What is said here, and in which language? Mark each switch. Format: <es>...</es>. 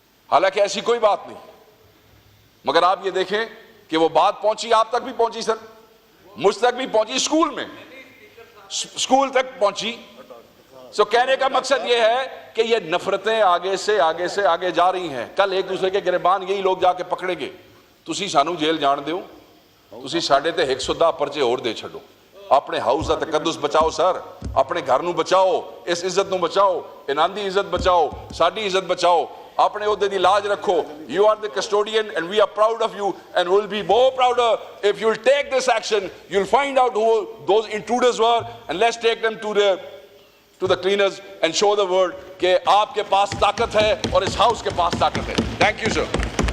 <ur>حالانکہ ایسی کوئی بات نہیں, مگر آپ یہ دیکھیں کہ وہ بات پہنچی, آپ تک بھی پہنچی سر, مجھ تک بھی پہنچی, اسکول تک پہنچی. سو کہنے کا مقصد یہ ہے کہ یہ نفرتیں آگے سے آگے جا رہی ہیں. کل ایک دوسرے کے گریبان یہی لوگ جا کے پکڑیں گے.</ur> <pa>تسی سانو جیل جان دیو, تسی ساڈے تے 110 پرچے اور دے چھڈو. اپنے ہاؤس دا تقدس بچاؤ سر, اپنے گھر نو بچاؤ, اس عزت نو بچاؤ, انہاں دی عزت بچاؤ, ساڈی عزت بچاؤ, اپنے عہدے دی لاج رکھو.</pa> <en>You are the custodian and we are proud of you and we'll be more prouder if you'll take this action. You'll find out who those intruders were and let's take them to the cleaners and show the world</en> <ur>کہ آپ کے پاس طاقت ہے</ur> <en>اور اس ہاؤس کے پاس طاقت ہے. Thank you sir.</en>